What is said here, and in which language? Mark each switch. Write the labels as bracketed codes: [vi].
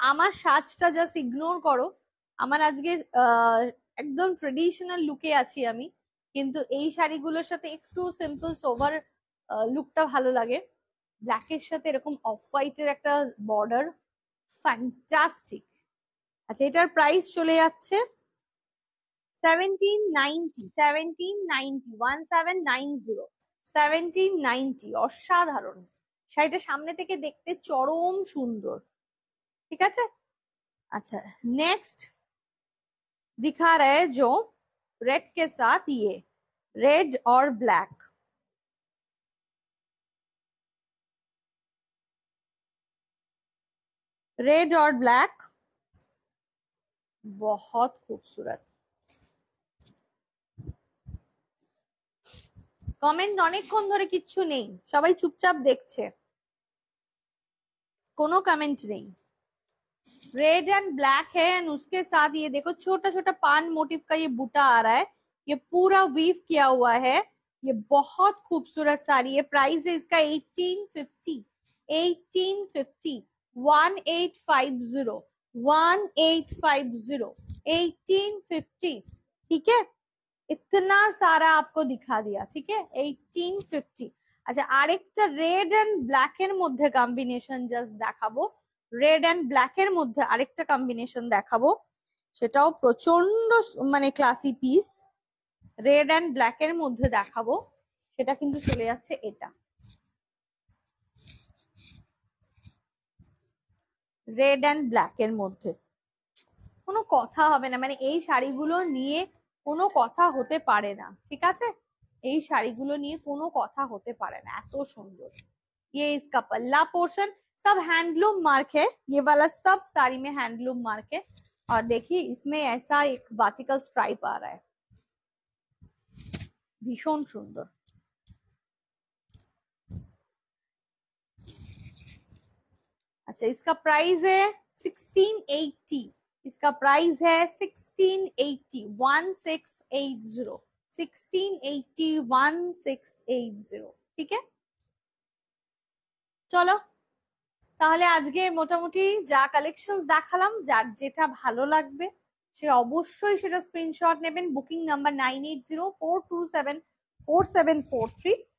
[bn] আমার সাজটা just ignore করো, আমার আজকে একদম ট্রেডিশনাল লুকে আছি আমি, কিন্তু এই শাড়িগুলোর সাথে একটু সিম্পল সোভার লুকটা ভালো লাগে, ব্ল্যাকের সাথে এরকম অফ হোয়াইটের একটা বর্ডার, ফ্যান্টাস্টিক। আচ্ছা এটার প্রাইস চলে যাচ্ছে 1790, 1790, 1790, 1790, অসাধারণ শাড়িটা, সামনে থেকে দেখতে চরম সুন্দর, ঠিক আছে। [hi] अच्छा नेक्स्ट दिखा रहे हैं जो रेड के साथ ये रेड और ब्लैक, रेड और ब्लैक बहुत खूबसूरत। [bn] কমেন্ট অনেকক্ষণ ধরে কিচ্ছু নেই, সবাই চুপচাপ দেখছে, কোনো কমেंट नहीं। [hi] रेड एंड ब्लैक है एंड उसके साथ ये देखो छोटा छोटा पान मोटिव का ये बूटा आ रहा है, ये पूरा वीव किया हुआ है। ये बहुत खूबसूरत साड़ी है। प्राइस है इसका 1850, 1850, 1850, 1850, 1850। ठीक है, इतना सारा आपको दिखा दिया। ठीक है, 1850। [bn] আচ্ছা, আরেকটা রেড এন্ড ব্ল্যাক এর মধ্যে কম্বিনেশন জাস্ট দেখাবো। রেড এন্ড ব্ল্যাক এর মধ্যে আরেকটা কম্বিনেশন দেখাবো, সেটাও প্রচন্ড মানে classy piece. Red and black এর মধ্যে দেখাবো, সেটা কিন্তু চলে যাচ্ছে এটা, রেড এন্ড ব্ল্যাক এর মধ্যে। কোনো কথা হবে না, মানে এই শাড়িগুলো নিয়ে কোনো কথা হতে পারে না। ঠিক আছে, এই শাড়িগুলো নিয়ে কোনো কথা হতে পারে না, এত সুন্দর। [hi] ये इसका पल्ला पोर्शन सब हैंडलूम मार्क है, ये वाला सब साड़ी में हैंडलूम मार्क है। और देखिए इसमें ऐसा एक वर्टिकल स्ट्राइप आ रहा है, भीषण सुंदर। अच्छा, इसका प्राइस है 1680, इसका प्राइस है 1680, 1680, 1680, 1680। ठीक है, [bn] চলো তাহলে আজকে মোটামুটি যা কালেকশনস দেখালাম, যার যেটা ভালো লাগবে সে অবশ্যই সেটা স্ক্রিনশট নেবেন। Booking number 9804274743।